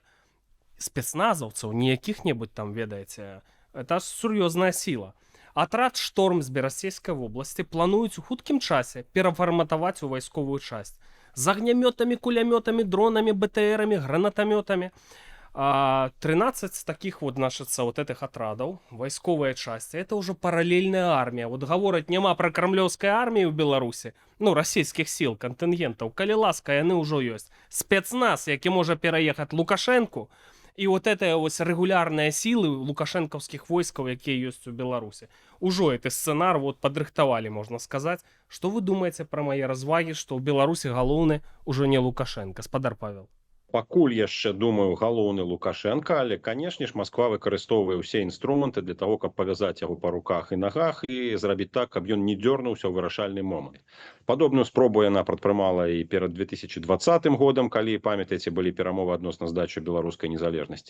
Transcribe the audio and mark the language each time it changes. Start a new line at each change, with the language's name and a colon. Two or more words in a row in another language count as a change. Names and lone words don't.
Belarusian: Спецназаўцаў, не якіх-небудзь там, ведаеце, это сур'ёзная сіла. Атрад «Шторм» з Берасцейскай вобласці плануюць у хуткім часе перафарматаваць у вайсковую часць. З агнямётамі, кулямётамі, дронамі, БТРамі, гранатамётамі.
Russian: 13 таких вот, значится, вот этих отрядов, войсковые части, это уже параллельная армия. Вот говорить нема про кремлевской армии в Беларуси, ну, российских сил, контингентов,
Belarusian: коли ласка, яны
Russian: уже есть. Спецназ, який може переехать Лукашенку, и вот это вот регулярные силы лукашенковских войсков, які есть у Беларуси. Уже этот сценар вот подрыхтовали, можно сказать. Что вы думаете про мои разваги, что в Беларуси галоўны уже не Лукашенко? Спадар Павел.
Belarusian: Пакуль яшчэ, думаю, галоўны Лукашенко, але, канешне ж, Москва выкарыстоўвае ўсе інструменты
Russian: для того,
Belarusian: каб павязаць яго па руках і нагах і зрабіць так, каб ён не дзёрнуўся ў вырашальны момант. Падобную спробу яна прадпрымала і перад 2020 годам, калі, памятаеце, былі перамовы адносна здачы беларускай незалежнасці.